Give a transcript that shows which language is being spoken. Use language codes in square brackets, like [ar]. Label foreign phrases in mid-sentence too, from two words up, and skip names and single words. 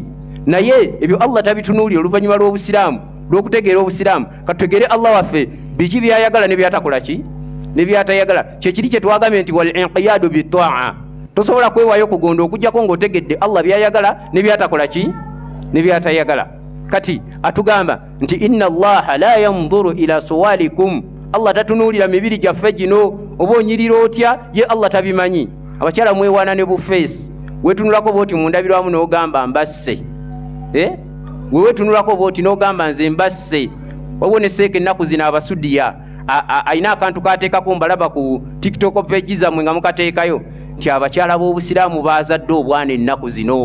[lg] Naye ebyo Allah tabitunuulira oluvannyuma lw'obusiraamu, lw'okutegeera obusiraamu. Katutegeere Allah waffe biki byayagala ne byatakola ki? Ne byatayagala. Kyekiri kye twagambye nti [ar] والانقياد بالطاعة. [lg] Tosobola kwewaayo kugonda okujjako ng'otegedde Allah byayagala ne byatakola ki? Ne byatayagala. Kati atugamba nti [ar] إن الله لا ينظر إلى صوركم. [lg] Allah tatunuulira mibiri gyaffe gino. Oba onyirira otya, ye Allah tabimanyi. Abakyala mwewaana ne bufeesi, weetunulako bwoti mundabirwamu n'ogamba mbasse. Wewetunulako bwoti n'ogamba nze mbasse. Wabwo ne seeka ennaku zino abasudiya ayina akantu kateekako mbalaba ku TikTok page zammwe nga mukateekayo nti abakyala b'obusiraamu baazadde obwana ennaku zino.